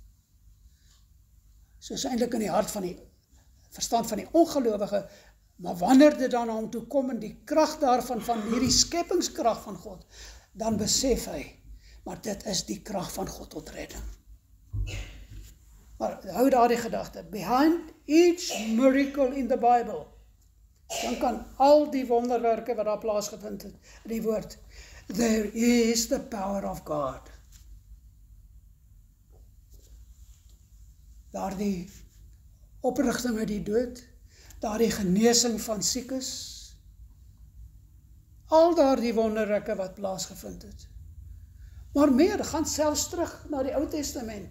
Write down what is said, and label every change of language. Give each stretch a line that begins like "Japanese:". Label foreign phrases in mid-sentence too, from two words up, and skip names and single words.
Afrikaans: Soos eintlik in die hart van die verstand van die ongelowige, maar wanneer dit dan na hom toe kom en die krag daarvan, van hierdie skepingskrag van God, dan besef hy, maar dit is die krag van God tot redding. Maar hou daardie gedagte,
English: behind each miracle in the Bible,
Afrikaans: dan kan al die wonderwerke wat daar plaasgevind het, in die woord,
English: there is the power of God.
Afrikaans: Daardie oprigting uit die dood, daardie genesing van siekes, al daardie wonderwerke wat plaasgevind het. Maar meer, gaan selfs terug na die Ou Testament.